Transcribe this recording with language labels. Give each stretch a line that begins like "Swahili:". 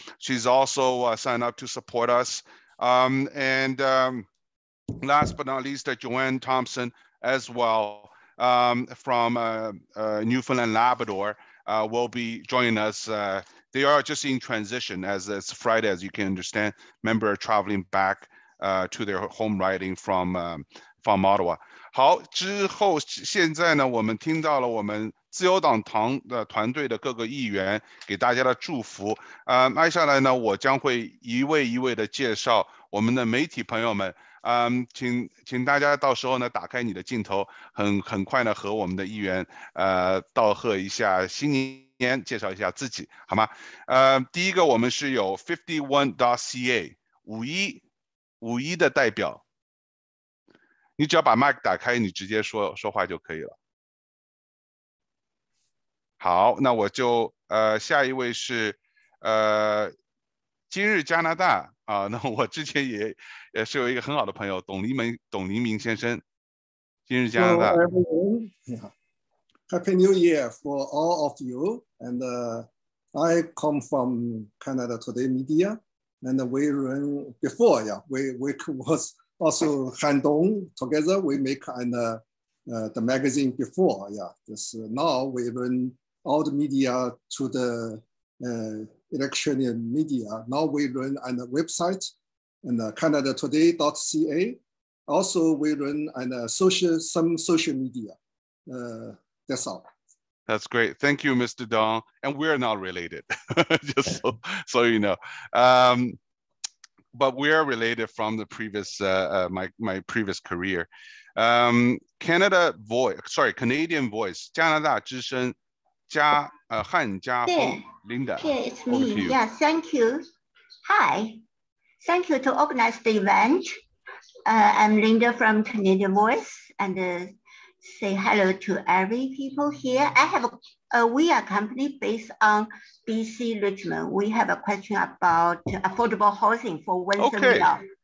English: She's also signed up to support us. And last but not least, Joanne Thompson as well, from Newfoundland, Labrador. will be joining us. They are just in transition as it's Friday, as you can understand. Members are traveling back to their home riding from Ottawa.
Chinese: 好，之后现在呢，我们听到了我们自由党团队的各个议员给大家的祝福。接下来呢，我将会一位一位的介绍我们的媒体朋友们。请大家到时候呢打开你的镜头，很快呢和我们的议员道贺一下新年，介绍一下自己，好吗？第一个我们是有 51.ca 51的代表。你只要把麦克打开，你直接说话就可以了。好，那我就下一位是今日加拿大啊，那我之前也是有一个很好的朋友董黎明先生。今日加拿大。
English: Happy New Year for all of you, and I come from Canada Today Media, and we run before, we was also hand-on together. We make the magazine before, This now we run all the media to the electronic media. Now we run on the website and CanadaToday.ca. Also, we run on some social media. That's all. That's great. Thank you, Mr. Dong. And we're not related, just so you know. But we are related from the previous my previous career. Canadian Voice 加拿大之声汉家风 Linda. Here it's me. Yeah, thank you. Hi. Thank you to organize the event. I'm Linda from Canadian Voice, and say hello to every people here. I have we are a company based on BC Richmond. We have a question about affordable housing for Windsor Mill.